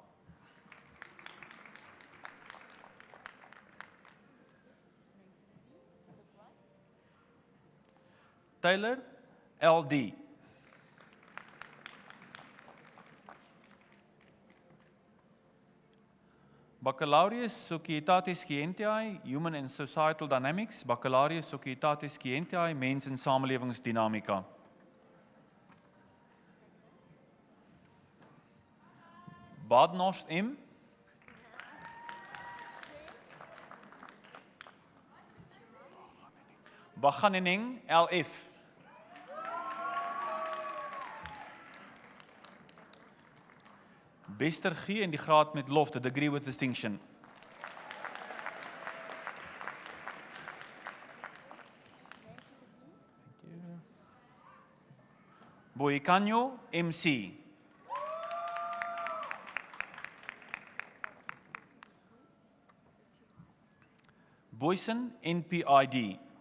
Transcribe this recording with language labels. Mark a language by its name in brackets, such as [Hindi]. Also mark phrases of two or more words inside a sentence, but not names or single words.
[Latin] Taylor LD. Baccalaureus Societatis Scientiae, [English] Human and Societal Dynamics, [Latin] Baccalaureus Societatis Scientiae, [Afrikaans] Mens- en Samelewingsdinamika. Badnost M. Baganeneng LF. Bester G in die graad met lof, [English] the degree with distinction. Boicanyo MC. Boyson NPID.